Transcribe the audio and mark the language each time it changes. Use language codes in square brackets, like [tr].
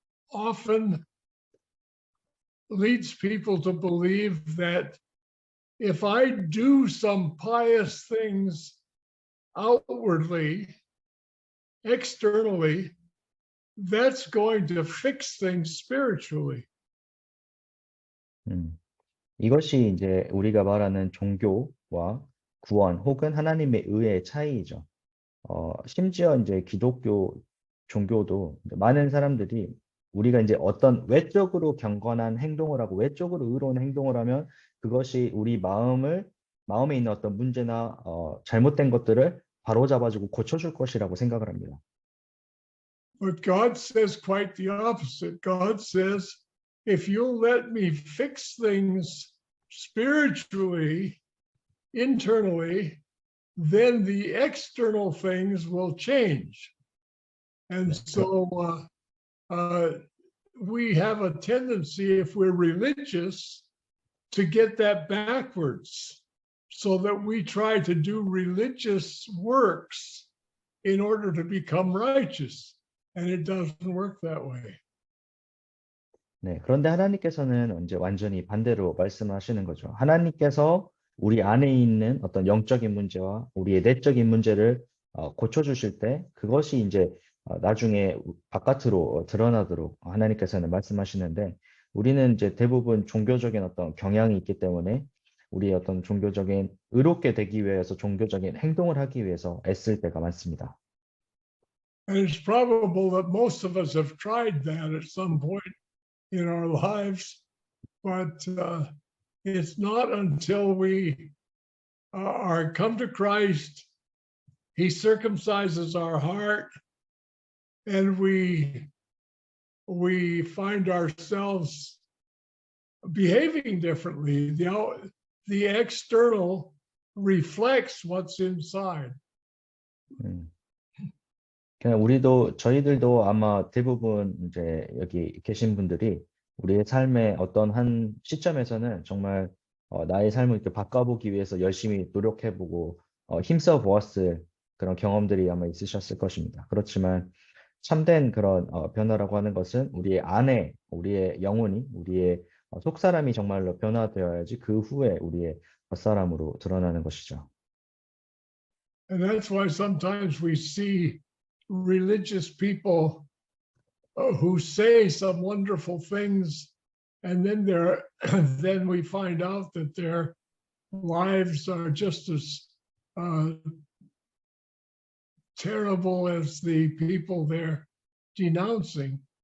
[en] often leads people to believe that if I do some pious things outwardly, externally, that's going to fix things spiritually. [ko] 이것이 이제 우리가 말하는 종교와 구원 혹은 하나님의 의의 차이이죠. 심지어 이제 기독교 종교도 많은 사람들이 우리가 이제 어떤 외적으로 경건한 행동을 하고 외적으로 의로운 행동을 하면 그것이 우리 마음에 있는 어떤 문제나 잘못된 것들을 바로잡아주고 고쳐줄 것이라고 생각을 합니다. [en] But God says quite the opposite. God says, if you'll let me fix things spiritually, internally, then the external things will change. And so we have a tendency, if we're religious, to get that backwards, so that we try to do religious works in order to become righteous. And it doesn't work that way. [ko] 네, 그런데 하나님께서는 이제 완전히 반대로 말씀하시는 거죠. 하나님께서 우리 안에 있는 어떤 영적인 문제와 우리의 내적인 문제를 고쳐주실 때 그것이 이제 나중에 바깥으로 드러나도록 하나님께서는 말씀하시는데, 우리는 이제 대부분 종교적인 어떤 경향이 있기 때문에 우리의 어떤 종교적인 의롭게 되기 위해서 종교적인 행동을 하기 위해서 애쓸 때가 많습니다. [en] And it's probable that most of us have tried that at some point in our lives, but it's not until we are come to Christ, He circumcises our heart, and we find ourselves behaving differently. The external reflects what's inside. [ko] 그냥 저희들도 아마 대부분 이제 여기 계신 분들이 우리의 삶의 어떤 한 시점에서는 정말 나의 삶을 이렇게 바꿔보기 위해서 열심히 노력해보고 힘써 보았을 그런 경험들이 아마 있으셨을 것입니다. 그렇지만 참된 그런 변화라고 하는 것은 우리의 안에, 우리의 영혼이, 우리의 속사람이 정말로 변화되어야지 그 후에 우리의 겉사람으로 드러나는 것이죠. [en] And that's why sometimes we see religious people who say some wonderful things, and then we find out that their lives are just as terrible as the people they're denouncing.